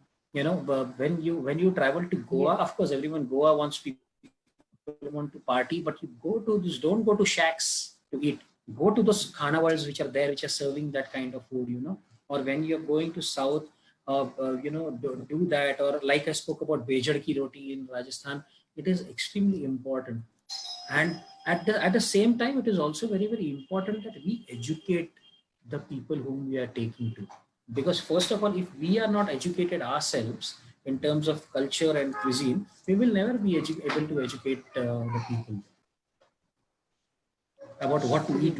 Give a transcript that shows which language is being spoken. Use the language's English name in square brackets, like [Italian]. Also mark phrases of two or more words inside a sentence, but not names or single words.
[English] But when you travel to Goa, Yes, of course, everyone Goa wants people want to party, but you go to this. Don't go to shacks to eat. Go to those khana worlds which are there, which are serving that kind of food. Or when you're going to South, do that. Or like I spoke about [Hindi] Bejad ki roti [English] in Rajasthan, it is extremely important. And at the same time, it is also very important that we educate the people whom we are taking to, because first of all, if we are not educated ourselves in terms of culture and cuisine, we will never be able to educate the people about what to eat